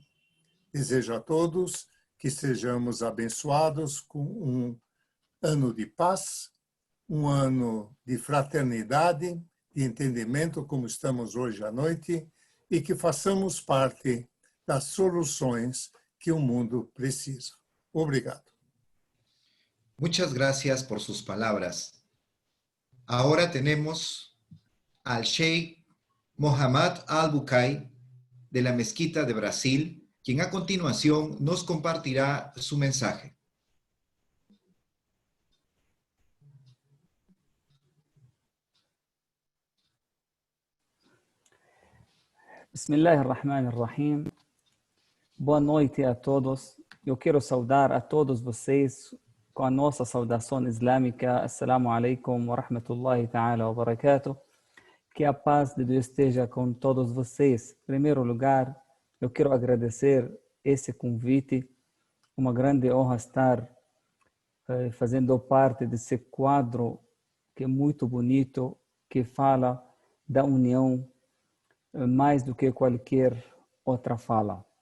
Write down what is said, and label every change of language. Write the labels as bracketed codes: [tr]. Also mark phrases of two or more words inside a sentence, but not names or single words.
[pt] Desejo a todos que sejamos abençoados com um ano de paz, um ano de fraternidade, de entendimento, como estamos hoje à noite, e que façamos parte das soluções que o mundo precisa. Obrigado. [es] Muchas gracias por sus palabras. Ahora tenemos al Sheikh Mohammad Al-Bukai de la Mezquita de Brasil, quien a continuación nos compartirá su mensaje. [ar] Bismillahirrahmanirrahim. [pt] Boa noite a todos. Eu quero saudar a todos vocês com a nossa saudação islâmica. [ar] السلام عليكم ورحمة الله تعالى وبركاته. [pt] Que a paz de Deus esteja com todos vocês. Em primeiro lugar, eu quero agradecer esse convite. Uma grande honra estar fazendo parte desse quadro que é muito bonito, que fala da união mais do que qualquer outra fala.